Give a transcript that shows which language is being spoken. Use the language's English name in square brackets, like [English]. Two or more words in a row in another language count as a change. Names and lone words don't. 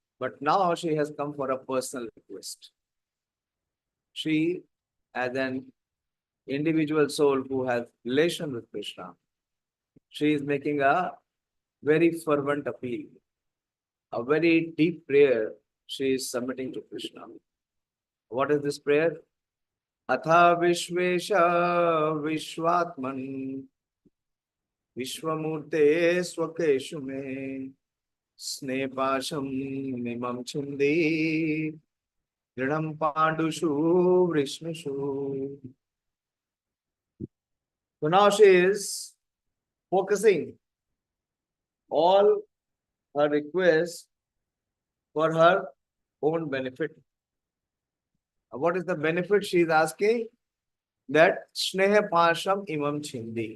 [English] But now she has come for a personal request. She, as an individual soul who has relation with Krishna, she is making a very fervent appeal, a very deep prayer she is submitting to Krishna. What is this prayer? [Sanskrit] अथ विश्वेश विश्वात्मन् विश्वमूर्ते स्वकेषु मे स्नेहपाशम् इमम् छिन्धि दृढम् पाण्डुषु वृष्णिषु. [English] So now she is focusing all her requests for her own benefit. What is the benefit she is asking? [Sanskrit] That स्नेह पाशम् इमम् छिन्धि.